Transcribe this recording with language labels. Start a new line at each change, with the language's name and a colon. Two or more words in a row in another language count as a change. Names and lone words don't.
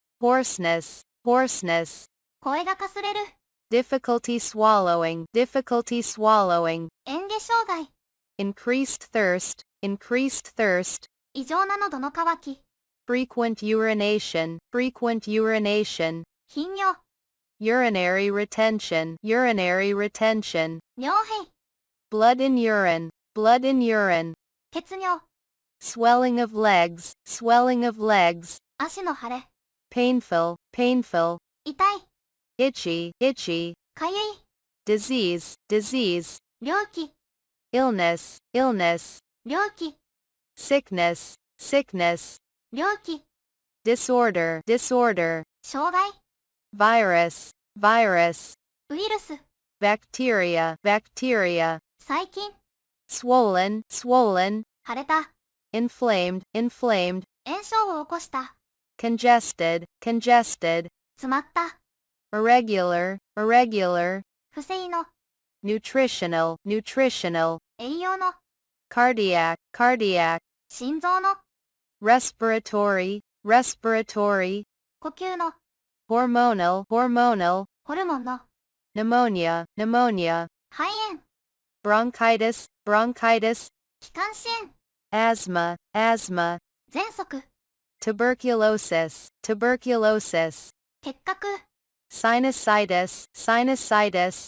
English: hoarseness, hoarseness,
Japanese: 声がかすれる、
English: difficulty swallowing, difficulty swallowing,
Japanese: 嚥下障害、
English: increased thirst, increased thirst,
Japanese: 異常な喉の渇き、
English: frequent urination, frequent urination,
Japanese: 頻尿、
English: urinary retention, urinary retention,
Japanese: 尿閉、
English: blood in urine, blood in urine,
Japanese: 血尿、
English: swelling of legs, swelling of legs,
Japanese: 足の腫れ、
English: painful, painful,
Japanese: 痛い、
English: itchy, itchy,
Japanese: かゆい、
English: disease, disease,
Japanese: 病気、
English: illness, illness,
Japanese: 病気、
English: sickness, sickness,
Japanese: 病気、
English: disorder, disorder,
Japanese: 障害、
English: virus, virus,
Japanese: ウイルス、
English: bacteria, bacteria,
Japanese: 細菌、
English: swollen, swollen,
Japanese: 腫れた、
English: inflamed, inflamed,
Japanese: 炎症を起こした、
English: congested, congested,
Japanese: 詰まった、
English: irregular, irregular,
Japanese: 不正の、
English: nutritional, nutritional,
Japanese: 栄養の、
English: cardiac, cardiac,
Japanese: 心臓の、
English: respiratory, respiratory,
Japanese: 呼吸の、
English: hormonal, hormonal,
Japanese: ホルモンの、
English: pneumonia, pneumonia,
Japanese: 肺炎、
English: bronchitis, bronchitis,
Japanese: 気管支炎、
English: asthma, asthma,
Japanese: 喘息、
English: tuberculosis, tuberculosis,
Japanese: 結核、
English: sinusitis, sinusitis,